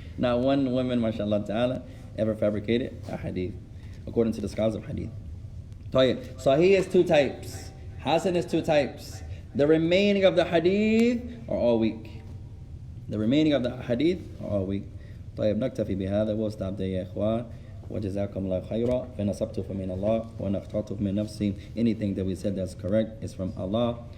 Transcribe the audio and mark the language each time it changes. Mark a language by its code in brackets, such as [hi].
[en] Not one woman, mashallah ta'ala, ever fabricated a hadith, according to the scholars of hadith. Sahih is 2 types. Hasan is 2 types. The remaining of the hadith are all weak. The remaining of the hadith are all weak. [ar] طيب نكتفي بهذا واستعبد يا إخوان وجزاكم الله خيرا فإن أصبت فمن الله وإن أخطأت فمن نفسي. [en] Anything that we said that's correct is from Allah.